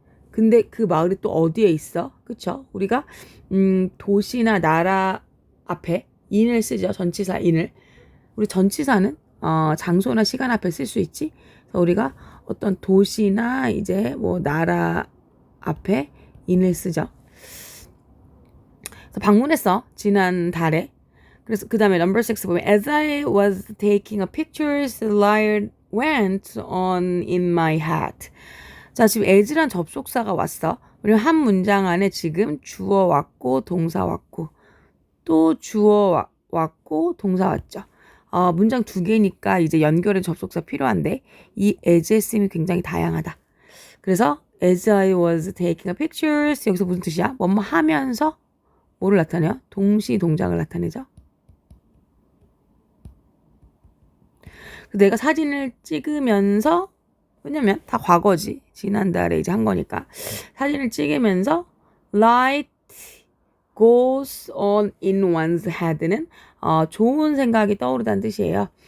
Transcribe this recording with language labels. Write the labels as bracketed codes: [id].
[ko] 근데 그 마을이 또 어디에 있어? 그쵸? 우리가 도시나 나라 앞에 in을 쓰죠. 전치사 in을. 우리 전치사는 장소나 시간 앞에 쓸 수 있지. 그래서 우리가 어떤 도시나 이제 뭐 나라 앞에 in을 쓰죠. 그래서 방문했어. 지난달에. 그래서 그 다음에 number 6 보면 [en] as I was taking a pictures, light went on in my hat. [ko] 자, 지금 as란 접속사가 왔어. 그리고 한 문장 안에 지금 주어 왔고 동사 왔고 또 주어 왔고 동사 왔죠. 문장 두 개니까 이제 연결의 접속사 필요한데 이 as의 쓰임이 굉장히 다양하다. [en] 그래서 as I was taking a pictures [ko] 여기서 무슨 뜻이야? 뭐뭐 하면서 뭐를 나타내요? 동시 동작을 나타내죠. 내가 사진을 찍으면서 왜냐면 다 과거지. 지난달에 이제 한 거니까. 사진을 찍으면서 [en] light goes on in one's head [ko] 는 좋은 생각이 떠오르다는 뜻이에요.